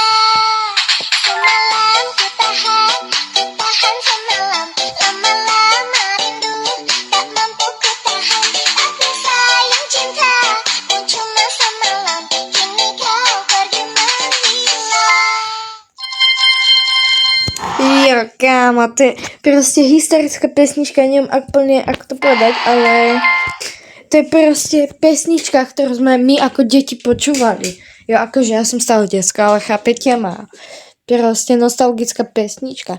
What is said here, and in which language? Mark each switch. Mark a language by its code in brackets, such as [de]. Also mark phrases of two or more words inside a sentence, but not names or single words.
[ms] Semalam ku tahan semalam, lama-lama rindu tak mampu ku tahan. Aku sayang cintamu cuma semalam, kini kau pergi menghilang. [sk] Jo, kámo, to je proste historická pesnička, neviem úplne, ako to povedať, ale to je proste pesnička, ktorú sme my ako deti počúvali. Jo, akože ja som stále detská, ale chápete ma. Proste nostalgická pesnička.